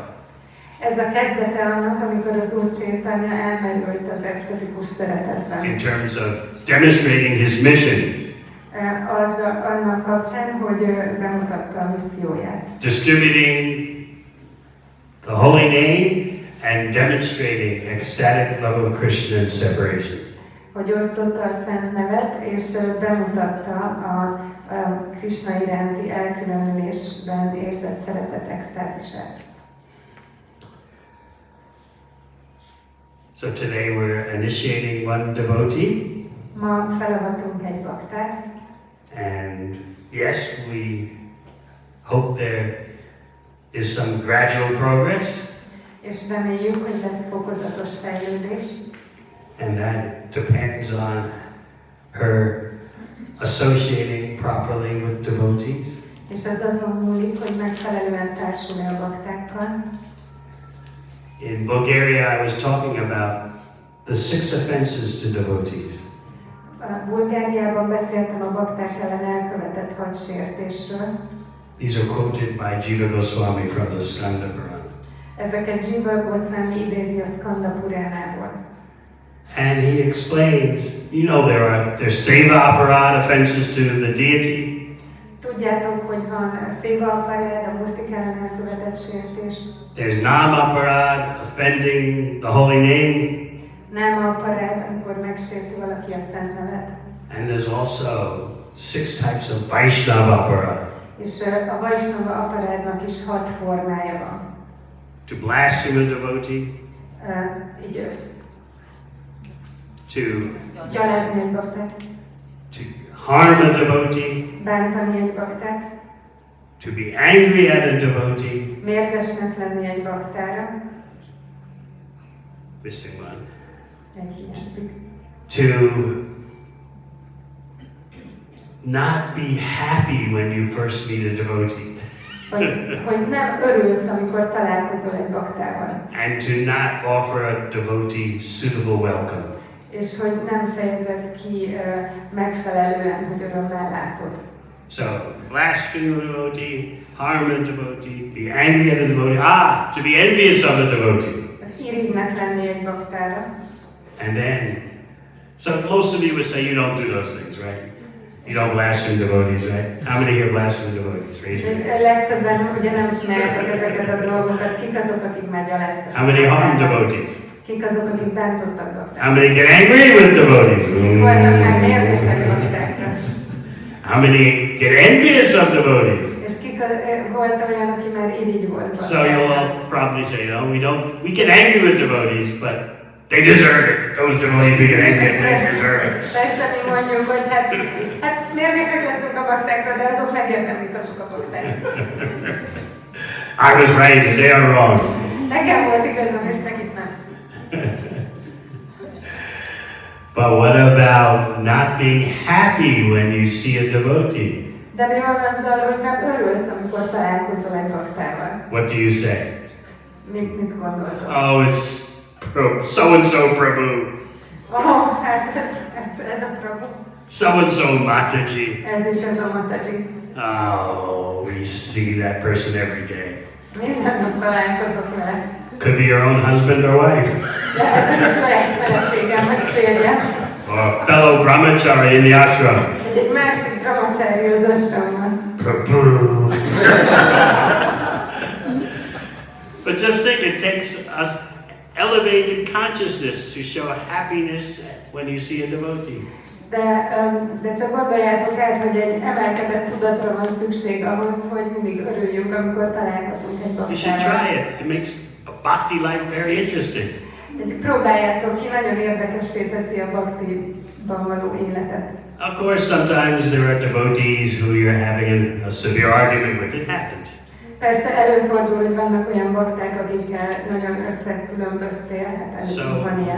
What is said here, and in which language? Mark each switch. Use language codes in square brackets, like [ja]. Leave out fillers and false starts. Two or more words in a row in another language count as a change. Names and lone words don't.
[hu] Ez a kezdete annak, amikor az Úr Chaitanya elmerült az extatikus szeretetben. [en] In terms of demonstrating his mission. [hu] Annak kapcsán, hogy bemutatta a misszióját. [en] Distributing the holy name and demonstrating ecstatic love of Krishna and separation. [hu] Hogy osztotta a szent nevet, és bemutatta a Krishna iránti elkülönülésben érzett szeretet extázisát. [en] So today we're initiating one devotee. [hu] Ma felavatunk egy baktát. [en] And yes, we hope there is some gradual progress. [hu] És reméljük, hogy lesz fokozatos fejlődés. [en] And that depends on her associating properly with devotees. [hu] És az azon múlik, hogy megfelelően társul-e a baktákkal. [en] In Bulgaria, I was talking about the 6 offenses to devotees. [hu] Bulgáriában beszéltem a bakták ellen elkövetett hadsértésről. [en] These are quoted by Jiva Goswami from the Skanda Purana. [hu] Ezeket Jiva Goswami idézi a Skanda Puránából. [en] And he explains, you know, there's [sa] seva aparad [en] offenses to the deity. [hu] Tudjátok, hogy van a [sa] seva aparad, [hu] a Murtik ellen elkövetett sértés. [en] There's [sa] nam aparad, [en] offending the holy name. [sa] Nem aparad, [hu] amikor megsérti valaki a szent nevet. [en] And there's also 6 types of [sa] Vaishnava aparad. [hu] És a [sa] Vaishnava aparádnak [hu] is 6 formája van. [en] To blaspheme a devotee. [hu] Így [en] To [hu] gyalázni egy baktát. [en] To harm a devotee. [hu] Bántani egy baktát. [en] To be angry at a devotee. [hu] Mérgesnek lenni egy baktára. [en] Missing one. [hu] Egy hiányzik. [en] To not be happy when you first meet a devotee. [hu] Hogy nem örülsz, amikor találkozol egy baktával. [en] And to not offer a devotee suitable welcome. [hu] És hogy nem fejezed ki megfelelően, hogy örömmel látod. [en] So, blaspheme a devotee, harm a devotee, be angry at a devotee, to be envious of a devotee. [hu] Irigynek lenni egy baktára. [en] And then, so most of you would say you don't do those things, right? You don't blaspheme devotees, right? How many here blaspheme devotees? Raise your hand. [hu] Legtöbben ugye nem csináljátok ezeket a dolgokat. Kik azok, akik már gyaláztak? [en] How many harm devotees? [hu] Kik azok, akik bántottak baktára? [en] How many get angry with devotees? [hu] Voltak már mérgesek baktákra. [en] How many get envious of devotees? [hu] És volt olyan, aki már irigy volt. [en] So you'll all probably say, no, we get angry with devotees, but they deserve it. Those devotees we get angry at, they deserve it. [hu] Persze mi mondjuk, hogy hát mérgesek leszünk a baktákra, de azok megérdemlik azok a bakták. [en] I was right and they are wrong. [hu] Nekem volt igazam, és nekik nem. [en] But what about not being happy when you see a devotee? [hu] De mi van azzal, hogy nem örülsz, amikor találkozol egy baktával? [en] What do you say? [hu] Mit gondoltok? [en] Oh, it's so-and-so Prabhu. [hu] Hát ez a Prabhu. [en] So-and-so Mataji. [hu] Ez is ez a Mataji. [en] Oh, we see that person every day. [hu] Minden nap találkozok vele. [en] Could be your own husband or wife. [hu] Lehet, hogy a saját feleségem vagy férjem. [en] Or a fellow brahmachari in the ashram. [hu] Egy másik brahmachari az ashramban. Prabhu. [en] But just think, it takes an elevated consciousness to show happiness when you see a devotee. [hu] De csak gondoljátok át, hogy egy emelkedett tudatra van szükség ahhoz, hogy mindig örüljünk, amikor találkozunk egy [en] You should [hu] baktával. [en] try it. It makes bhakti life very interesting. [hu] Próbáljátok ki, nagyon érdekessé teszi a bhaktiban való életet. [en] Of course, sometimes there are devotees who you're having a severe argument with. It happens. [hu] Persze előfordul, hogy vannak olyan bakták, akikkel nagyon összekülönböztél, hát előbb van ilyen.